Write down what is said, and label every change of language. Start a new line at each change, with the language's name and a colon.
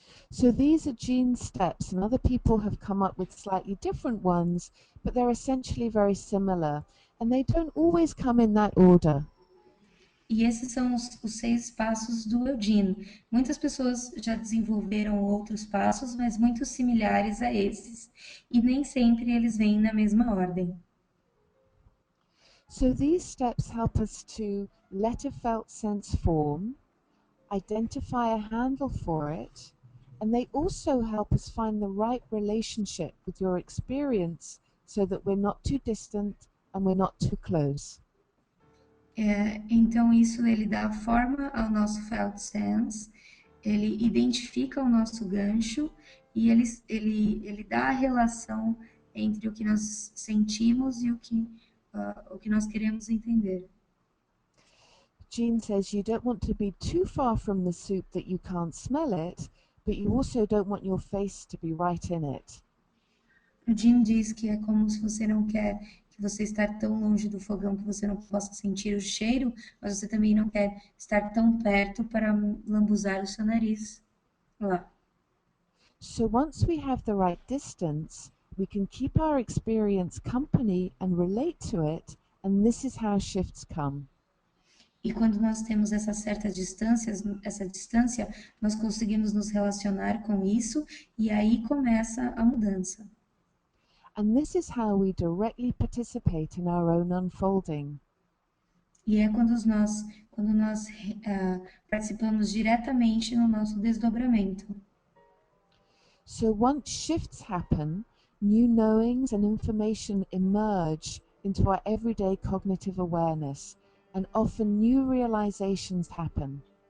English: So these are Jean's steps, and other people have come up with slightly different ones, but they're essentially very similar, and they don't always come in that order.
Portuguese: E esses são os 6 passos do Eugene. Muitas pessoas já desenvolveram outros passos, mas muito similares a esses. E nem sempre eles vêm na mesma ordem.
English: So these steps help us to let a felt sense form, identify a handle for it, and they also help us find the right relationship with your experience so that we're not too distant and we're not too close.
Portuguese: Então isso ele dá forma ao nosso felt sense, ele identifica o nosso gancho e ele dá a relação entre o que nós sentimos e o que nós queremos entender.
English: Jean says you don't want to be too far from the soup that you can't smell it, but you also don't want your face to be right in it.
Portuguese: O Jim diz que é como se você não quer que você estar tão longe do fogão que você não possa sentir o cheiro, mas você também não quer estar tão perto para lambuzar o seu nariz lá.
English: So once we have the right distance, we can keep our experience company and relate to it, and this is how shifts come.
Portuguese: E quando nós temos essa distância, nós conseguimos nos relacionar com isso e aí começa a mudança.
English: And this is how we directly participate in our own unfolding.
Portuguese: E é quando nós participamos diretamente no nosso desdobramento.
English: So once shifts happen, new knowings and information emerge into our everyday cognitive awareness, and often new realizations happen.